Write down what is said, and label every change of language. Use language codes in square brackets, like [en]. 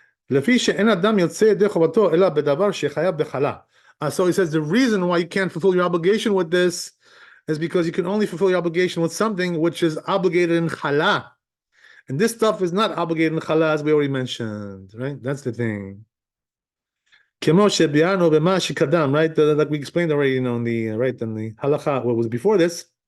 [he] לפי שאין אדם יוצא ידי חובתו אלא בדבר שחייב בחלה. [en] So he says the reason why you can't fulfill your obligation with this is because you can only fulfill your obligation with something which is obligated in chala. And this stuff is not obligated in chala, as we already mentioned, right? That's the thing. [he] כמו שביארנו במה שקדם, right? [en] Like we explained already, in the halacha, what was before this.